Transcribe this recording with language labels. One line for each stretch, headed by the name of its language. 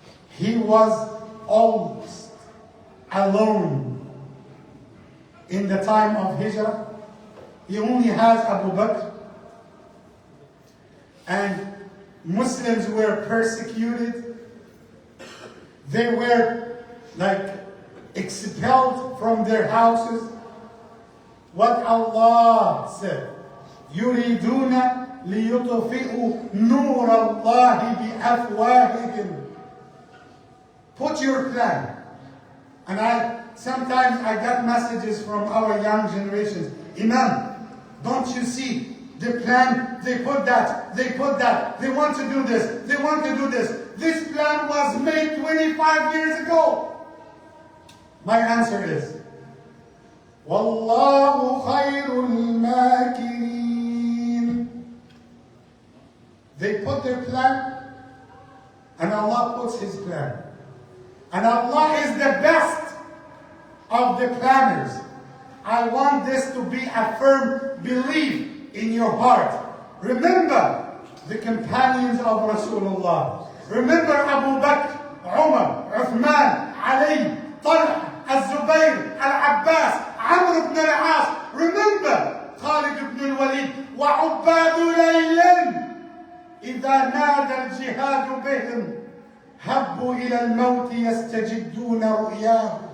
English: He was almost alone in the time of Hijrah. He only has Abu Bakr. And Muslims were persecuted. They were expelled from their houses. What Allah said,
Arabic: يُرِيدُونَ لِيُطْفِئُوا نُورَ اللَّهِ بِأَفْوَاهِهِمْ.
English: Put your plan. And sometimes I got messages from our young generations. Imam, don't you see the plan? They put that. They want to do this. They want to do this. This plan was made 25 years ago. My answer is,
Arabic: Wallahu khayrul makirin.
English: They put their plan, and Allah puts His plan. And Allah is the best of the planners. I want this to be a firm belief in your heart. Remember the companions of Rasulullah. Remember Abu Bakr, Umar, Uthman, Ali, Talha, الزبير, Al-Abbas, Amr ibn al-As. Remember Khalid ibn al-Walid.
Arabic: وعباد ليل إذا نادى الجهاد بهم هبوا إلى الموت يستجدون رؤياه.